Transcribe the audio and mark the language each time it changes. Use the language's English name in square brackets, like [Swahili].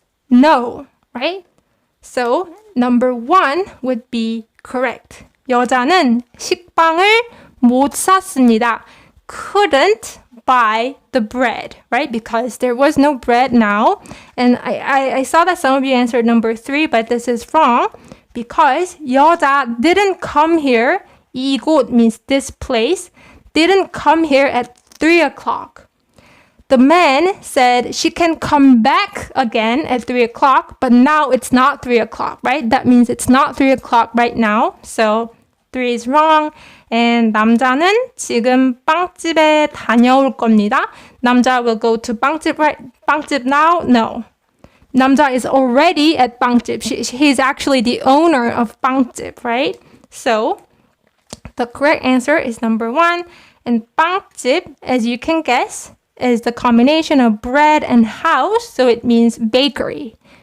[English] No, right? So, number 1 would be correct. [Korean] 여자는 식빵을 못 샀습니다. [English] Couldn't buy the bread, right? Because there was no bread now. And I saw that some of you answered number 3, but this is wrong. Because 여자 didn't come here, 이곳 means this place, didn't come here at 3 o'clock. The man said she can come back again at 3 o'clock, but now it's not 3 o'clock, right? That means it's not 3 o'clock right now. So 3 is wrong. [Korean] And 남자는 지금 빵집에 다녀올 겁니다. [English] 남자 will go to 빵집, right? 빵집 now? No. 남자 is already at 빵집. He's actually the owner of 빵집, right? So the correct answer is number 1. And 빵집, as you can guess, is the combination of bread and house, so it means bakery.